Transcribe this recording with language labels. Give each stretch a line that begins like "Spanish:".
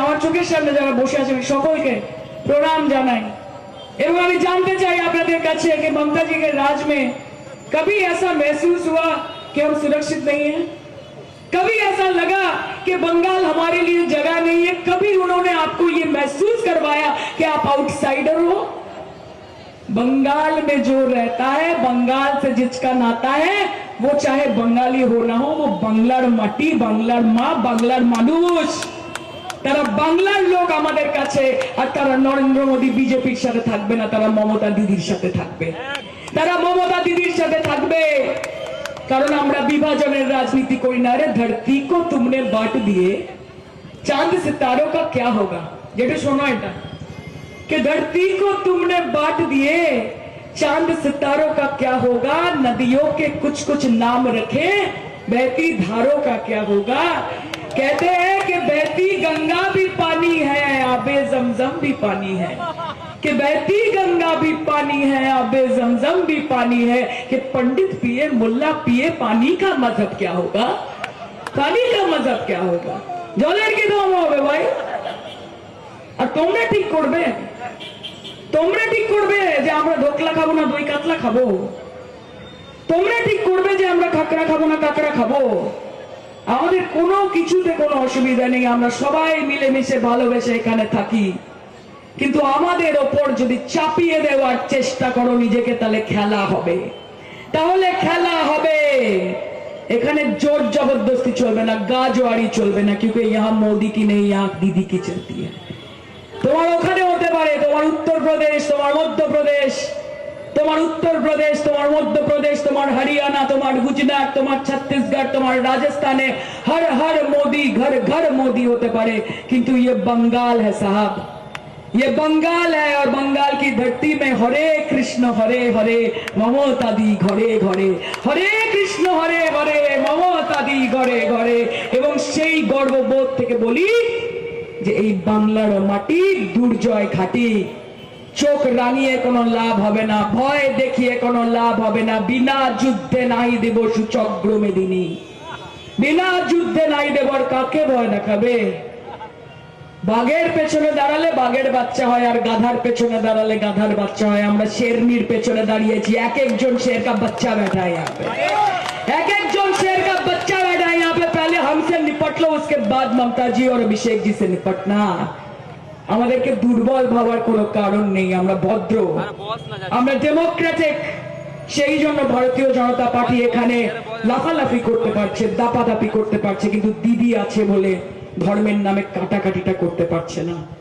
Bangla: हमारे चोखेर सामने যারা বসে আছেন সকলকে প্রণাম জানাই। এবং আমি জানতে চাই আপনাদের কাছে
Hindi: कि ममता जी के राज में कभी ऐसा महसूस हुआ कि हम सुरक्षित नहीं हैं? कभी ऐसा लगा कि बंगाल हमारे लिए जगह नहीं है? कभी उन्होंने आपको ये महसूस करवाया कि आप आउटसाइडर हो? बंगाल में जो रहता है, बंगाल से जिसका नाता है, वो चाहे बंगाली हो ना हो, वो बांग्लार माटी, बांग्लार माँ, बांग्लार मानुष,
Bangla: তারা বাংলার লোক আমাদের কাছে। আর তারা নরেন্দ্র মোদী বিজেপির সাথে থাকবে না, তারা মমতা দিদির সাথে থাকবে, তারা মমতা দিদির সাথে থাকবে। কারণ আমরা বিভাজনের রাজনীতি করি না।
Hindi: রে ধরती को तुमने बांट दिए, चांद सितारों का क्या होगा।
Bangla: যেটা শোনো এটা,
Hindi: कि धरती को तुमने बांट दिए, चांद सितारों का क्या होगा। नदियों के कुछ कुछ नाम रखे, बहती धारों का क्या होगा। कहते हैं कि बहती गंगा भी पानी है, आबे जमजम भी पानी है, कि बहती गंगा भी पानी है, आबे जमजम भी पानी है, कि पंडित पिए मुल्ला पिए पानी का मतलब क्या होगा। पानी का मतलब क्या होगा।
Bangla: जलेर की दाम হবে ভাই। আর তোমরা ঠিক করবে, তোমরা ঠিক করবে যে আমরা ধোকলা খাবো না দই কাতলা খাবো। তোমরা ঠিক করবে যে আমরা কাঁকড়া খাবো না কাঁকড়া খাবো। আমাদের কোনো কিছুতে কোনো অসুবিধা নেই, আমরা সবাই মিলেমিশে ভালোবেসে এখানে থাকি। কিন্তু আমাদের ওপর যদি চাপিয়ে দেওয়ার চেষ্টা করো নিজেকে, তাহলে খেলা হবে, তাহলে খেলা হবে। এখানে জোর জবরদস্তি চলবে না, গাজওয়ারি চলবে না,
Hindi: क्योंकि यहाँ मोदी की नहीं, यहाँ दीदी की चलती है।
Bangla: তোমার ওখানে হতে পারে, তোমার উত্তরপ্রদেশ, তোমার মধ্যপ্রদেশ, তোমার উত্তরপ্রদেশ, তোমার মধ্যপ্রদেশ, তোমার হরিয়ানা, তোমার গুজরাট, তোমার ছত্तीसगढ़, তোমার রাজস্থানে
Hindi: हर हर मोदी, घर घर मोदी होते पारे, किंतु ये बंगाल है साहब, ये बंगाल है। और बंगाल की धरती में हरे कृष्ण हरे हरे ममता दी घरे घरे, हरे कृष्ण हरे हरे ममता दी घरे घरे।
Bangla: এবং সেই গর্ববোধ থেকে বলি যে এই বাংলার মাটি দুর্জয় ঘাটি, চোখ রাঙিয়ে কোনো লাভ হবে না, ভয় দেখিয়ে কোনো লাভ হবে না, বিনা যুদ্ধে নাই দেব সুচক্র মেদিনী। বিনা যুদ্ধে নাই দেবর কাকে ভয় দেখাবে। বাঘের পেছনে দাঁড়ালে বাঘের বাচ্চা হয়, আর গাধার পেছনে দাঁড়ালে গাধার বাচ্চা হয়। আমরা শেরনির পেছনে দাঁড়িয়েছি,
Hindi: এক একজন शेर का बच्चा बैठा है यहाँ पे, एक एक जोन शेर का बच्चा बैठा है यहाँ पे। पहले हमसे निपट लो, उसके बाद ममता जी और अभिषेक जी से निपटना।
Bangla: আমাদেরকে দুর্বল ভাবার কোনো কারণ নেই, আমরা ভদ্র, আমরা ডেমোক্রেটিক। সেই জন্য ভারতীয় জনতা পার্টি এখানে লাফালাফি করতে পারছে, দাপাদাপি করতে পারছে, কিন্তু দিদি আছে বলে ধর্মের নামে কাটাকাটিটা করতে পারছে না।